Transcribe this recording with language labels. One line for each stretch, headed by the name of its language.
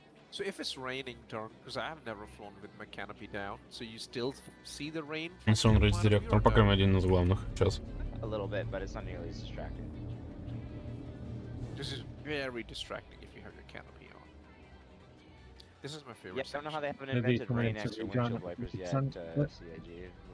English: So if it's raining, Turn, because I have never flown with my canopy down, so you still see the rain?
Russian: Если он рейс-директор, пока один из главных сейчас.
English: A little bit, but it's not nearly as distracting. This is very distracting if you have your canopy on. This is my favorite. Yeah, I don't know how they haven't invented rain extra windshield wipers yet, CIG.